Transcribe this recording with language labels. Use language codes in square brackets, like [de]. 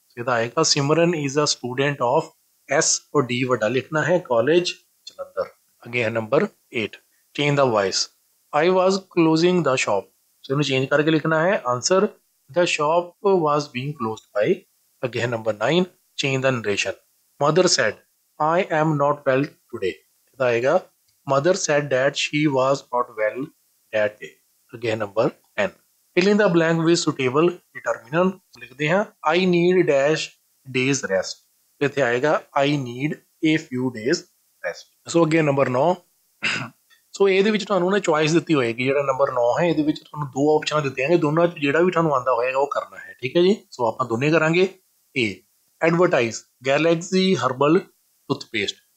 [pa] तो आएगा [en] Simran is a student of S और D [pa] वड्डा लिखना है [en] College Jalandhar. [pa] अगे है [en] Number 8, change the voice. I was closing the shop. [pa] सो इन्हों चेंज करके लिखना है answer [en] The shop was being closed by. अगे है number 9, change the narration. Mother said I am not well today. आएगा mother said that she was not well that day. Again number 10, fill in the blank with suitable determinant. [hi] लिखते हैं [en] I need dash days rest। [pa] इत्थे आएगा [en] I need a few days rest। So again number 9, [pa] ਸੋ ਇਹਦੇ ਵਿੱਚ ਤੁਹਾਨੂੰ ਨਾ choice ਦਿੱਤੀ ਹੋਏਗੀ। ਜਿਹੜਾ ਨੰਬਰ 9 ਹੈ ਇਹਦੇ ਵਿੱਚ ਤੁਹਾਨੂੰ 2 ਆਪਸ਼ਨਾਂ ਦਿੱਤੀਆਂ ਨੇ, ਦੋਨਾਂ 'ਚ ਜਿਹੜਾ ਵੀ ਤੁਹਾਨੂੰ ਆਉਂਦਾ ਹੋਏਗਾ ਉਹ ਕਰਨਾ ਹੈ। ਠੀਕ ਹੈ ਜੀ। ਸੋ ਆਪਾਂ ਦੋਨੇ ਕਰਾਂਗੇ। [en] A, advertise Galaxy herbal toothpaste.